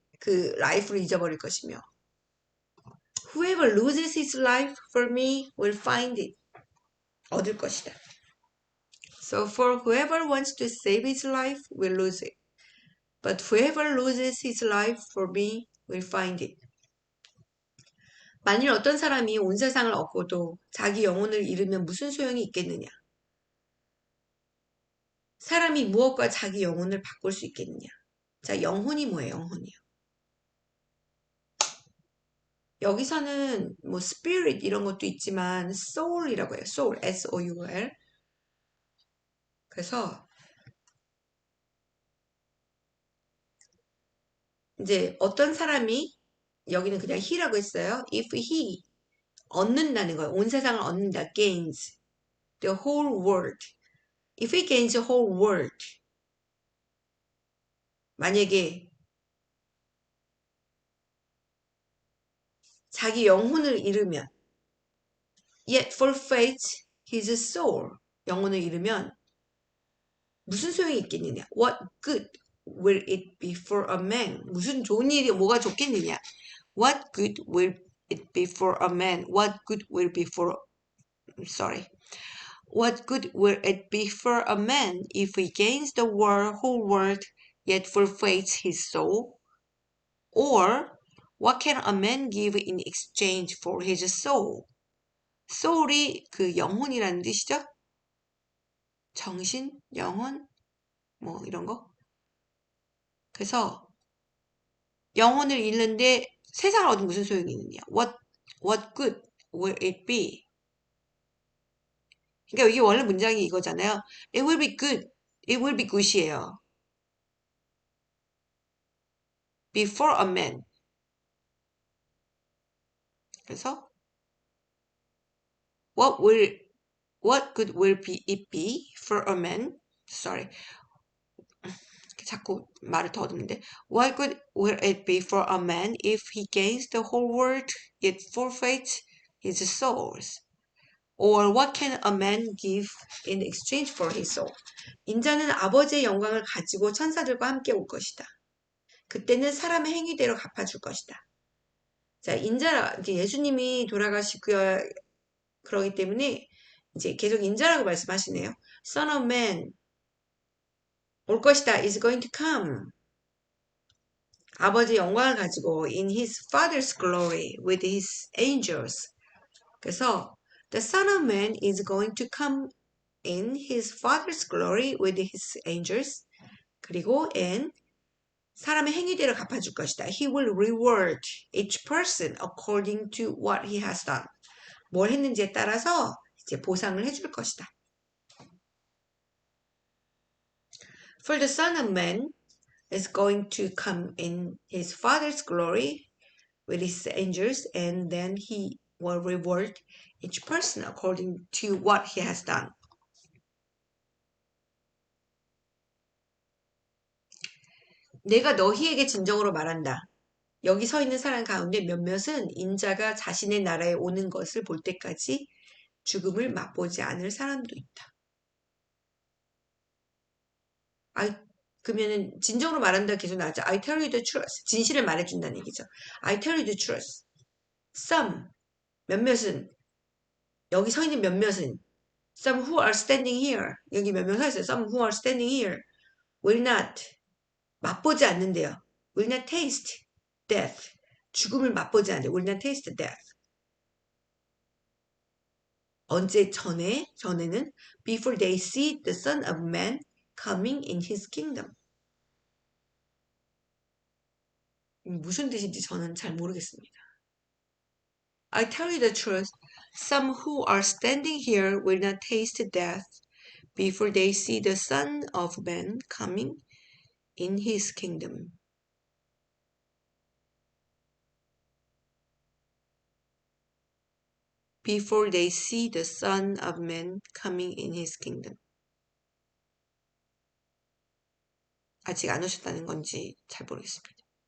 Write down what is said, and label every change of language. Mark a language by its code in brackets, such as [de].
[ko] 그 life를 잊어버릴 것이며. [en] Whoever loses his life for me will find it. [ko] 얻을 것이다. [en] So for whoever wants to save his life will lose it. But whoever loses his life for me will find it. [ko] 만일 어떤 사람이 온 세상을 얻고도 자기 영혼을 잃으면 무슨 소용이 있겠느냐? 사람이 무엇과 자기 영혼을 바꿀 수 있겠느냐? 자, 영혼이 뭐예요? 영혼이요. 여기서는 뭐 spirit 이런 것도 있지만 soul이라고 해요. [en] soul, S-O-U-L. [ko] 그래서 이제 어떤 사람이 여기는 그냥 he라고 했어요. [en] If he [ko] 얻는다는 거예요. 온 세상을 얻는다. [en] gains the whole world. If he gains the whole world. [ko] 만약에 자기 영혼을 잃으면 [en] yet forfeits his soul. [ko] 영혼을 잃으면 무슨 소용이 있겠느냐? [en] What good will it be for a man? [ko] 무슨 좋은 일이 뭐가 좋겠느냐? [en] What good will it be for a man? What good will be for What good will it be for a man if he gains the whole world yet forfeits his soul? Or what can a man give in exchange for his soul? [ko] soul이 그 영혼이라는 뜻이죠? 정신, 영혼, 뭐 이런 거. 그래서 영혼을 잃는데 세상을 얻으면 무슨 소용이 있느냐? [en] What good will it be? [ko] 그러니까 이게 원래 문장이 이거잖아요. [en] It will be good. It will be good이에요. Before a man. 그래서 what good will it be for a man? Sorry. [ko] 자꾸 말을 더듬는데. [en] What good will it be for a man if he gains the whole world yet forfeits his soul? Or what can a man give in exchange for his soul? [ko] 인자는 아버지의 영광을 가지고 천사들과 함께 올 것이다. 그때는 사람의 행위대로 갚아줄 것이다. 자, 인자라, 이제 예수님이 돌아가시고요. 그러기 때문에 이제 계속 인자라고 말씀하시네요. [en] Son of Man [ko] 올 것이다. [en] is going to come. [ko] 아버지의 영광을 가지고 [en] in his father's glory with his angels. 그래서 the Son of Man is going to come in his father's glory with his angels. [ko] 그리고 and 사람의 행위대로 갚아줄 것이다. [en] He will reward each person according to what he has done. [ko] 뭘 했는지에 따라서 이제 보상을 해줄 것이다. [en] For the Son of Man is going to come in his Father's glory with his angels, and then he will reward each person according to what he has done. [ko] 내가 너희에게 진정으로 말한다. 여기 서 있는 사람 가운데 몇몇은 인자가 자신의 나라에 오는 것을 볼 때까지 죽음을 맛보지 않을 사람도 있다. 그러면은 진정으로 말한다 계속 나왔죠. [en] I tell you the truth. [ko] 진실을 말해준다는 얘기죠. [en] I tell you the truth. [ko] Some, 몇몇은, 여기 서 있는 몇몇은, [en] some who are standing here, [ko] 여기 몇몇 서 있어요. [en] Some who are standing here will not, [ko] 맛보지 않는데요. [en] will not taste death. [ko] 죽음을 맛보지 않는데 [en] will not taste death. [ko] 언제 전에는 [en] before they see the Son of Man coming in his kingdom. [ko] 무슨 뜻인지 저는 잘 모르겠습니다. [en] I tell you the truth, some who are standing here will not taste death before they see the Son of Man coming in his kingdom. Before they see the Son of Man coming in his kingdom. [ko] 아직 안 오셨다는 건지 잘 모르겠습니다.